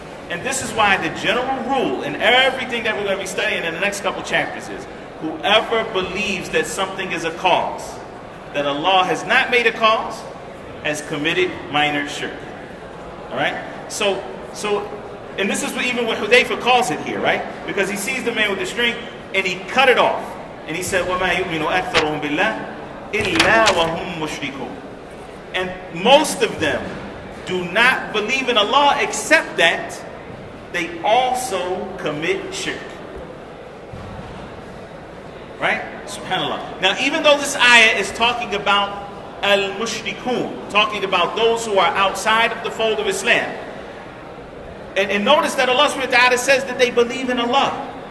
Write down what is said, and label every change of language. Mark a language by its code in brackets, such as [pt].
[en] And this is why the general rule in everything that we're going to be studying in the next couple chapters is, whoever believes that something is a cause, that Allah has not made a cause, has committed minor shirk. Alright? So, and this is even what Hudayfa calls it here, right? Because he sees the man with the string, and he cut it off. And he said, [ar] وَمَا يُؤْمِنُ أَكْثَرُهُمْ بِاللَّهِ إِلَّا وَهُمْ مُشْرِكُونَ. [en] And most of them do not believe in Allah except that they also commit shirk. Right? SubhanAllah. Now, even though this ayah is talking about al-mushrikun, talking about those who are outside of the fold of Islam, and notice that Allah subhanahu wa ta'ala says that they believe in Allah.